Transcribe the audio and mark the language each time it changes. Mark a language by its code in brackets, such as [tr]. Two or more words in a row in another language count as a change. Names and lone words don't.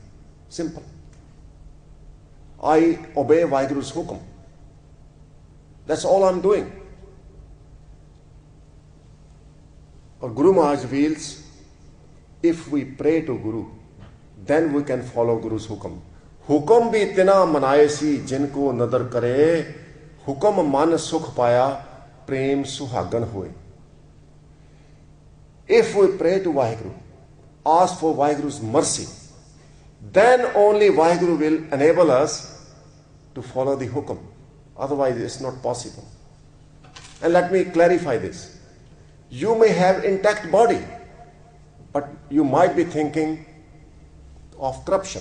[en] Simple. I obey Vaheguru's hukum. That's all I'm doing. Or Guru Maharaj reveals, if we pray to Guru, then we can follow Guru's hukum. [pa] ਹੁਕਮੁ ਭੀ ਤਿਨਾ ਮਨਾਏ ਸੀ ਜਿਨਕੋ ਨਦਰਿ ਕਰੇ, ਹੁਕਮੁ ਮੰਨਿ ਸੁਖੁ ਪਾਇਆ, ਪ੍ਰੇਮ ਸੁਹਾਗਣਿ ਹੋਇ. [en] If we pray to Vaheguru, ask for Vaheguru's mercy, then only Vaheguru will enable us to follow the hukum. Otherwise, it's not possible. And let me clarify this. You may have intact body, but you might be thinking of corruption.